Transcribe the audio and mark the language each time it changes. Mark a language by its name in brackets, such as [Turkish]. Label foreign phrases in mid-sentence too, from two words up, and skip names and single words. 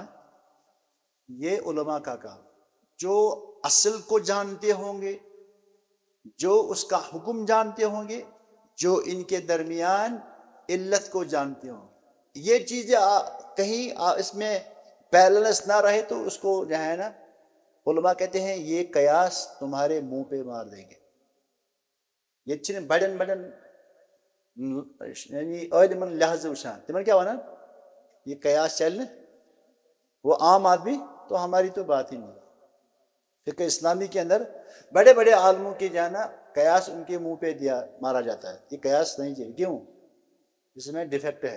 [Urdu] یہ علماء کا کام، جو اصل کو جانتے ہوں گے، جو اس کا حکم جانتے ہوں گے، جو ان کے درمیان علت کو جانتے ہوں. یہ چیزیں کہیں اس میں بیلنس نہ رہے تو اس کو جو ہے نا علماء کہتے ہیں یہ قیاس تمہارے منہ پہ مار دیں گے. [Kashmiri] یہ چھن بڑن یعنی علمن لحاظ وشان [Urdu] تمہیں کیا ہونا یہ قیاس چلنے، وہ عام آدمی تو ہماری تو بات ہی نہیں. فقہ اسلامی کے اندر بڑے بڑے عالموں کے جانا قیاس ان کے منہ پہ مارا جاتا ہے. یہ قیاس نہیں چاہیے. کیوں؟ اس میں ڈیفیکٹ ہے.